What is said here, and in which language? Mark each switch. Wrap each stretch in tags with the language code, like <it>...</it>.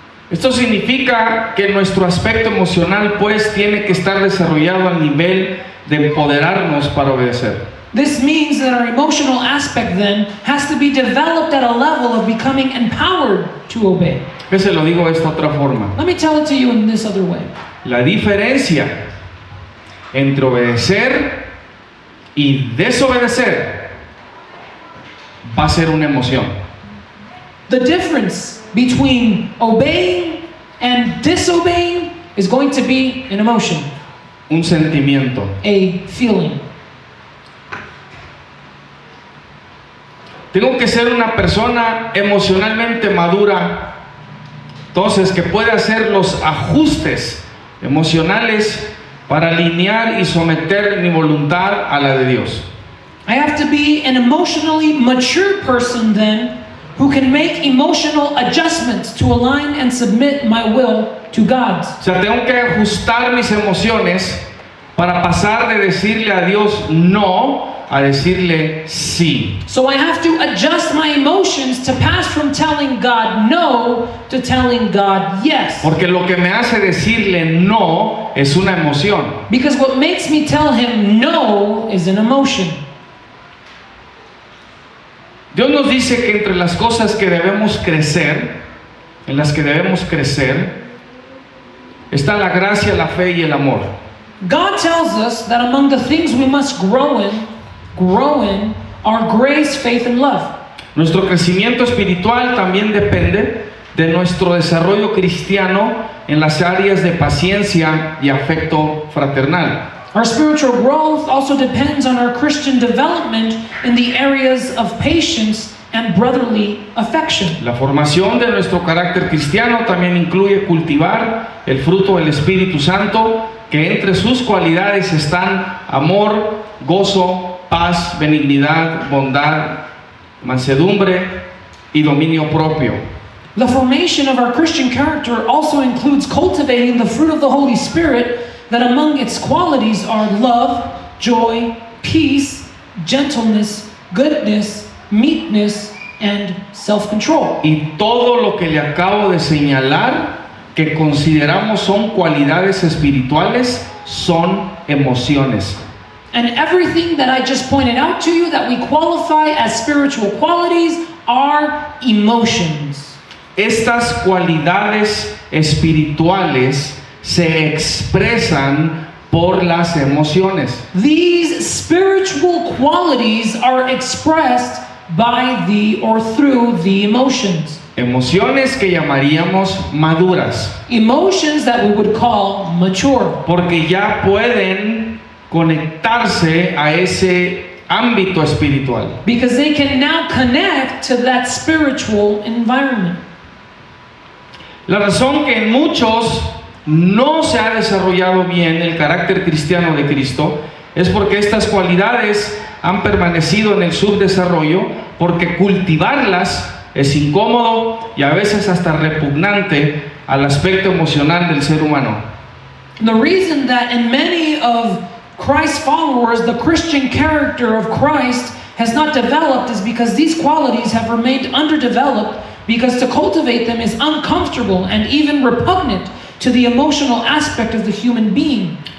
<es>Esto significa que nuestro aspecto emocional pues tiene que estar desarrollado al nivel de empoderarnos para obedecer.</es> <en>This means that our emotional aspect then has to be developed at a level of becoming empowered to obey.</en> <es>¿Qué se lo digo de esta otra forma?</es> <en>Let me tell it to you in this other way.</en> <es>La diferencia entre obedecer y desobedecer va a ser una emoción.</es> <en>The difference between obeying and disobeying is going to be an emotion,</en> <es>Un sentimiento.</es> <en>a feeling.</en> <es>Tengo que ser una persona emocionalmente madura, entonces que pueda hacer los ajustes emocionales para alinear y someter mi voluntad a la de Dios.</es> <en>I have to be an emotionally mature person then, who can make emotional adjustments to align and submit my will to God's.</en> <es>O sea, tengo que ajustar mis emociones para pasar de decirle a Dios no a decirle sí.</es> <en>So I have to adjust my emotions to pass from telling God no to telling God yes.</en> <es>Porque lo que me hace decirle no es una emoción.</es> <en>Because what makes me tell him no is an emotion.</en> <es>Dios nos dice que entre las cosas que debemos crecer, en las que debemos crecer, está la gracia, la fe y el amor.</es> <en>God tells us that among the things we must grow in are grace, faith, and love.</en> <es>Nuestro crecimiento espiritual también depende de nuestro desarrollo cristiano en las áreas de paciencia y afecto fraternal.</es> <en>Our spiritual growth also depends on our Christian development in the areas of patience and brotherly affection.</en> <es>La formación de nuestro carácter cristiano también incluye cultivar el fruto del Espíritu Santo, que entre sus cualidades están amor, gozo, paz, benignidad, bondad, mansedumbre y dominio propio.</es> <en>The formation of our Christian character also includes cultivating the fruit of the Holy Spirit, that among its qualities are love, joy, peace, gentleness, goodness, meekness, and self-control.</en> <es>Y todo lo que le acabo de señalar, que consideramos son cualidades espirituales, son emociones.</es> <en>And everything that I just pointed out to you that we qualify as spiritual qualities are emotions.</en> <es>Estas cualidades espirituales se expresan por las emociones.</es> <en>These spiritual qualities are expressed by the or through the emotions.</en> <es>Emociones que llamaríamos maduras,</es> <en>Emotions that we would call mature.</en> <es>porque ya pueden conectarse a ese ámbito espiritual.</es> <en>Because they can now connect to that spiritual environment.</en> <es>La razón que en muchos no se ha desarrollado bien el carácter cristiano de Cristo es porque estas cualidades han permanecido en el subdesarrollo, porque cultivarlas es incómodo y a veces hasta repugnante al aspecto emocional del ser humano.</es> <en>The reason that in many of Christ's followers, the Christian character of Christ has not developed is because these qualities have remained underdeveloped, because to cultivate them is uncomfortable and even repugnant to the emotional aspect of the human being.</en>